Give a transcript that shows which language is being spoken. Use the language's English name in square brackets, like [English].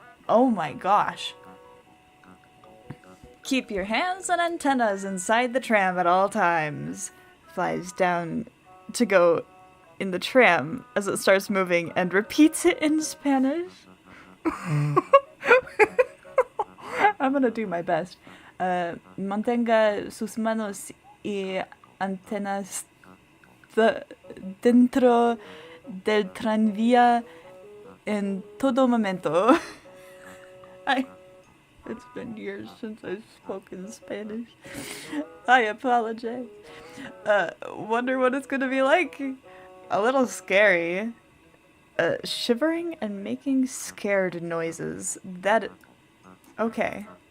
[English] Oh my gosh. Keep your hands and antennas inside the tram at all times. Flies down to go in the tram as it starts moving and repeats it in Spanish. I'm gonna do my best. [Spanish] Mantenga sus manos y antenas dentro del tranvía en todo momento. [English] It's been years since I've spoken Spanish. I apologize. Wonder what it's gonna be like. A little scary. Shivering and making scared noises. Okay.